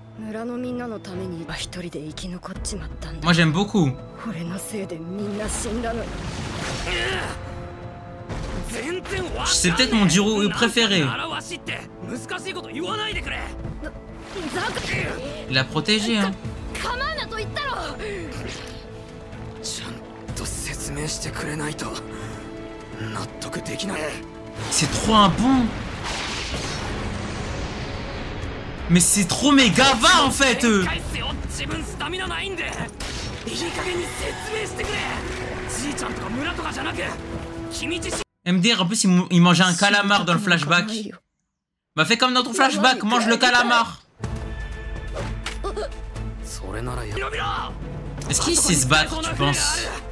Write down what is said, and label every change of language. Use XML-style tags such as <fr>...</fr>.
<ja>村のみんなのために一人で生き残っちまったんだ。</ja> <fr>Moi, j'aime beaucoup.</fr> <ja>俺のせいでみんな死んだのに。</ja> <fr>C'est peut-être mon duo préféré.</fr> <ja>難しいこと言わないでくれ。</ja> <fr>Il a protégé, hein.</fr> <ja>構うなと言ったろ。ちゃんと説明してくれないと納得できない。</ja> <fr>C'est trop un bon. Mais c'est trop méga va en fait.</fr> <ja>自分スタミナないんでいい加減に説明してくれ。じいちゃんとか村とかじゃなく君自身。</ja> <fr>MDR, en plus, il mangeait un calamar dans le flashback. Bah, fais comme dans ton flashback, mange le calamar. Est-ce qu'il sait se battre, tu penses?</fr>